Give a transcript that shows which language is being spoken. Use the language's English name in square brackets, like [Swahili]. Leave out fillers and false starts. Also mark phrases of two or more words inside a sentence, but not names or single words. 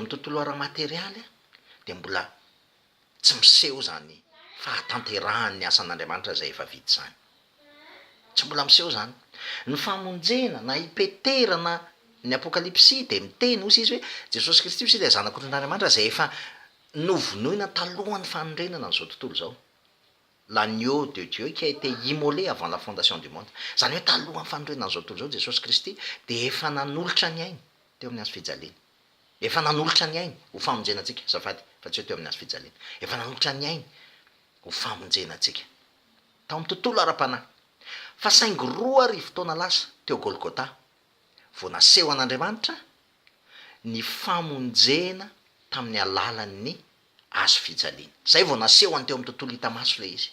[Malagasy] amin'ny tontolo ara-materialy a de mbola tsy miseho zany fahatanterahan'ny asan'Andriamanitra zay efa vita zany tsy mbola miseho zany ny famonjena na ipeterana ny apokalipsy de miteny ozy izy hoe Jesosy Kristy ozy ilay zanak'Andriamanitra zay efa novonoina talohan'ny fanondrenana n'izao tontolo zao [French] l'agneau de Dieu qui a été immolé avant la fondation du [Malagasy] monde zany hoe talohan'ny fanondrenana n'izao tontolo zao Jesosy Kristy de efa nanolotra ny ainy teo amin'ny azo fijaliana efa nanolotra ny ainy ho famonjenantsika zafady fa tsy hoe teo amin'ny azo fijaliana efa nanolotra ny ainy ho famonjenantsika tao amin'ny tontolo ara-panahy fa saingy roa arivo taona lasa teo Golgotha vao naseho an'Andriamanitra ny famonjena tamin'ny alalan'ny azo fijaliana zay vao naseho any teo amin'ny tontolo hita maso le izy